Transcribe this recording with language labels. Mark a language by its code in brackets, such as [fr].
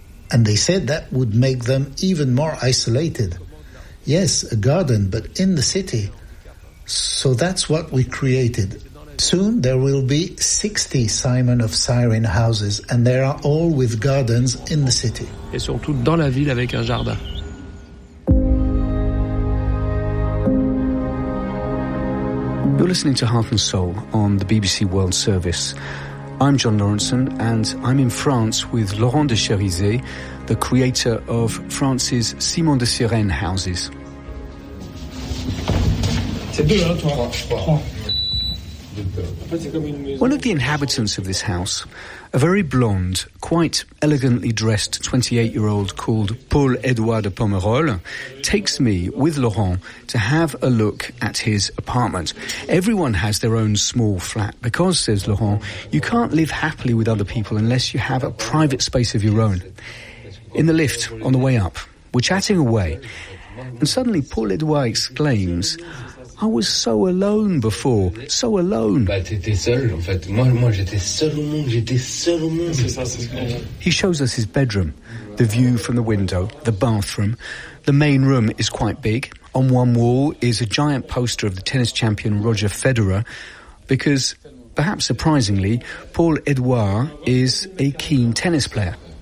[en] And they said that would make them even more isolated. Yes, a garden, but in the city. So that's what we created. Soon there will be 60 Simon of Cyrene houses, and they are all with gardens in the city. [fr] Et surtout dans la ville avec un jardin. [en] You're listening to Heart and Soul on the BBC World Service. I'm John Lawrenson, and I'm in France with Laurent de Cherizé, the creator of France's Simon de Cyrene houses. One of the inhabitants of this house, a very blonde, quite elegantly dressed 28-year-old called Paul-Edouard de Pomerol, takes me, with Laurent, to have a look at his apartment. Everyone has their own small flat because, says Laurent, you can't live happily with other people unless you have a private space of your own. In the lift, on the way up, we're chatting away, and suddenly Paul-Edouard exclaims, I was so alone before, so alone. [fr] Bah, t'étais seul, en fait. Moi, j'étais seul au monde. C'est ça, c'est ce que... [en] He shows us his bedroom, the view from the window, the bathroom. The main room is quite big. On one wall is a giant poster of the tennis champion Roger Federer, because, perhaps surprisingly, Paul Edouard is a keen tennis player.